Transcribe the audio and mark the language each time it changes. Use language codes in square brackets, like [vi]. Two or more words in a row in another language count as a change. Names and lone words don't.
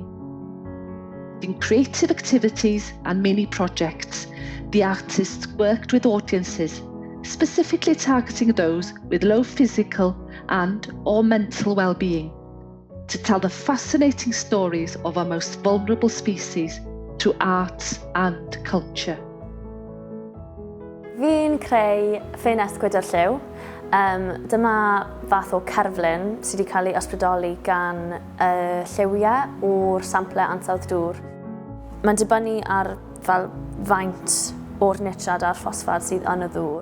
[en] In creative activities and mini projects, the artists worked with audiences, specifically targeting those with low physical and/or mental well-being, to tell the fascinating stories of our most vulnerable species through arts and culture. [cy] Fi'n creu ffenest gwydr lliw. Dyma fath o cerflun sydd wedi cael ei ysbrydoli gan lliwiau o'r sample ansawdd dŵr. Mae'n dibynnu ar faint o'r nitrad a'r ffosfad sydd yn y ddŵr.